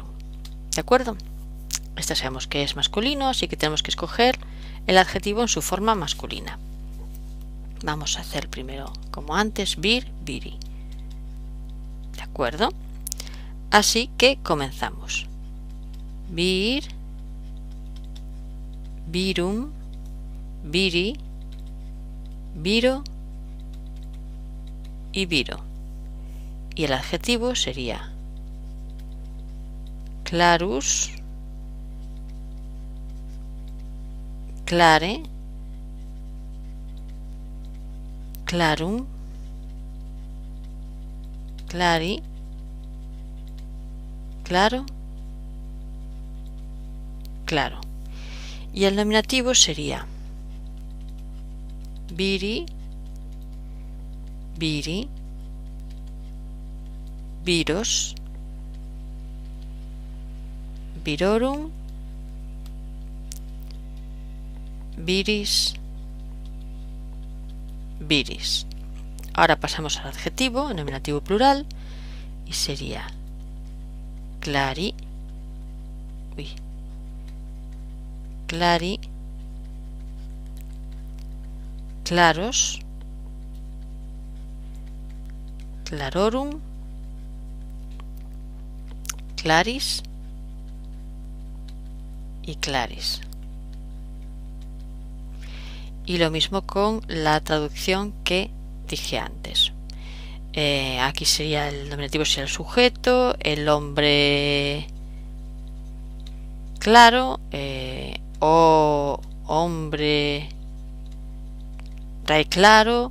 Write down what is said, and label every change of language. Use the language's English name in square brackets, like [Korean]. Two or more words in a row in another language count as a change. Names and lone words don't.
[Spanish] ¿De acuerdo? Esta sabemos que es masculino, así que tenemos que escoger el adjetivo en su forma masculina. Vamos a hacer primero, como antes, [Latin] vir, viri. [Spanish] ¿De acuerdo? Así que comenzamos. [Latin] Vir, virum, viri, viro y viro. [Spanish] Y el adjetivo sería [Latin] clarus, clare, clarum, clari, claro, claro. Y el nominativo sería viri, viri, viros, virorum, viris, viris. [Spanish] Ahora pasamos al adjetivo, nominativo plural, y sería [Latin] clari, clari, claros, clarorum, claris y claris. [Spanish] Y lo mismo con la traducción que dije antes. Aquí sería el nominativo, sería el sujeto, el hombre claro, o hombre trae claro.